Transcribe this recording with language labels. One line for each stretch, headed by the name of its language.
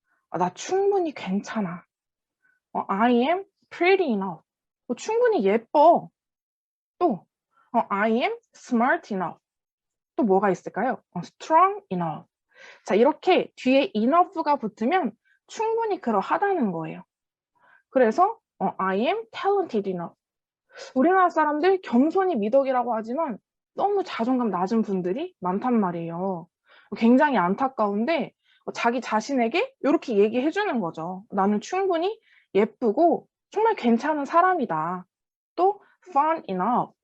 Korean: 나 충분히 괜찮아.
English: I am pretty enough.
Korean: 충분히 예뻐. 또
English: I am smart enough.
Korean: 또 뭐가 있을까요?
English: strong enough.
Korean: 자, 이렇게 뒤에 enough가 붙으면 충분히 그러하다는 거예요.
English: 그래서 I am talented enough.
Korean: 우리나라 사람들 겸손이 미덕이라고 하지만 너무 자존감 낮은 분들이 많단 말이에요. 굉장히 안타까운데 자기 자신에게 이렇게 얘기해 주는 거죠. 나는 충분히 예쁘고 정말 괜찮은 사람이다.
English: 또 fun enough.